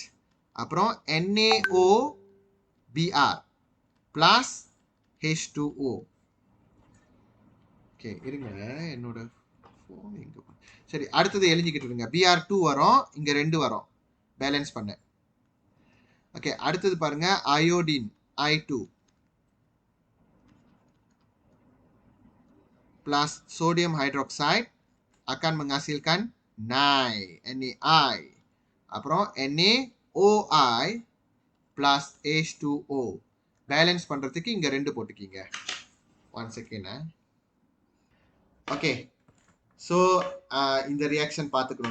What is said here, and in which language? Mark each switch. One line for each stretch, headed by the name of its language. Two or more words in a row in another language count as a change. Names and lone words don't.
Tamil: அப்புறம் NaOBr பிளஸ் H2O. ஓகே இருங்க, என்னோட ஃபோன் எங்கே, சரி அடுத்தது எழுதிக்கிட்டு இருங்க. Br2 வரும், இங்கே 2 வரும், பேலன்ஸ் பண்ண. ஓகே, அடுத்தது பாருங்க, அயோடின் I2
English: plus sodium hydroxide
Malay: akan menghasilkan
Tamil: NaI. அப்புறம் NaOI plus H2O. பேலன்ஸ் பண்ணுறதுக்கு இங்கே 2 போட்டுக்கிங்க. 1 செகண்ட். ஓகே, ஸோ இந்த ரியாக்ஷன் பார்த்துக்கணும்.